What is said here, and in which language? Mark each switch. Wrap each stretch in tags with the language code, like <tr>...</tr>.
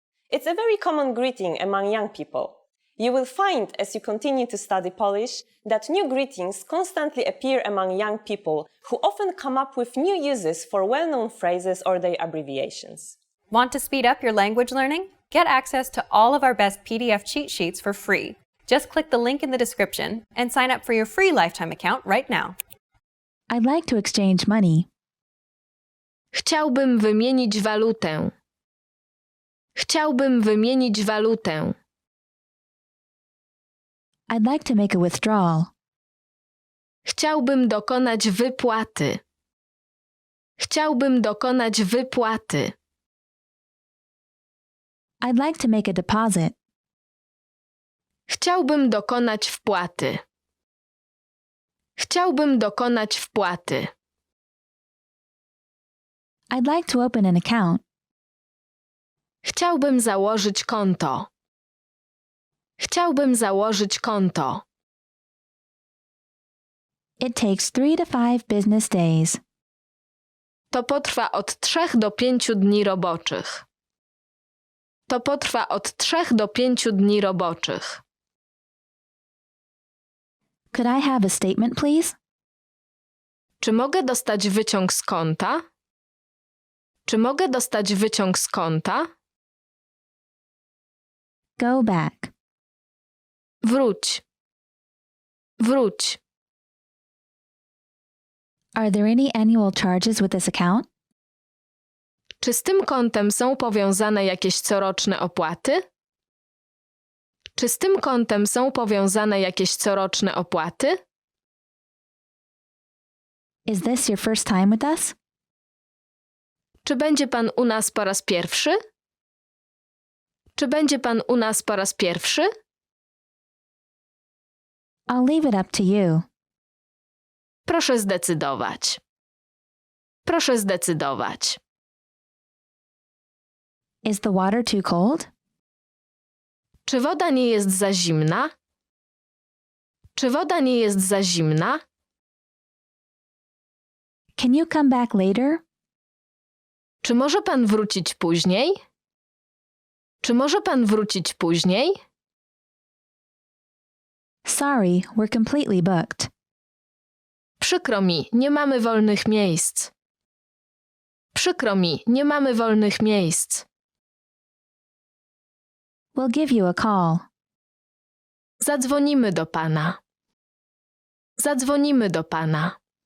<en>It's a very common greeting among young people. You will find, as you continue to study Polish, that new greetings constantly appear among young people who often come up with new uses for well-known phrases or their abbreviations. Want to speed up your language learning? Get access to all of our best PDF cheat sheets for free. Just click the link in the description and sign up for your free lifetime account right now. I'd like to exchange money.</en> <pl>Chciałbym wymienić walutę. Chciałbym wymienić walutę.</pl> <en>I'd like to make a withdrawal.</en> <pl>Chciałbym dokonać wypłaty. Chciałbym dokonać wypłaty.</pl> <en>I'd like to make a deposit.</en> <pl>Chciałbym dokonać wpłaty. Chciałbym dokonać wpłaty.</pl> <en>I'd like to open an account.</en> <pl>Chciałbym założyć konto. Chciałbym założyć konto.</pl> <en>It takes 3 to 5 business days.</en> <pl>To potrwa od 3 do 5 dni roboczych. To potrwa od 3 do 5 dni roboczych.</pl> <en>Could I have a statement, please?</en> <pl>Czy mogę dostać wyciąg z konta? Czy mogę dostać wyciąg z konta?</pl> <en>Go back.</en> <pl>Wróć. Wróć.</pl> <en>Are there any annual charges with this account?</en> <pl>Czy z tym kontem są powiązane jakieś coroczne opłaty? Czy z tym kontem są powiązane jakieś coroczne opłaty?</pl> <en>Is this your first time with us?</en> <pl>Czy będzie pan u nas po raz pierwszy? Czy będzie pan u nas po raz pierwszy?</pl> <en>I'll leave it up to you.</en> <pl>Proszę zdecydować. Proszę zdecydować.</pl> <en>Is the water too cold?</en> <pl>Czy woda nie jest za zimna? Czy woda nie jest za zimna?</pl> <en>Can you come back later?</en> <pl>Czy może pan wrócić później? Czy może pan wrócić później?</pl> <en>Sorry, we're completely booked.</en> <pl>Przykro mi, nie mamy wolnych miejsc. Przykro mi, nie mamy wolnych miejsc.</pl> <en>We'll give you a call.</en> <pl>Zadzwonimy do pana. Zadzwonimy do pana.</pl>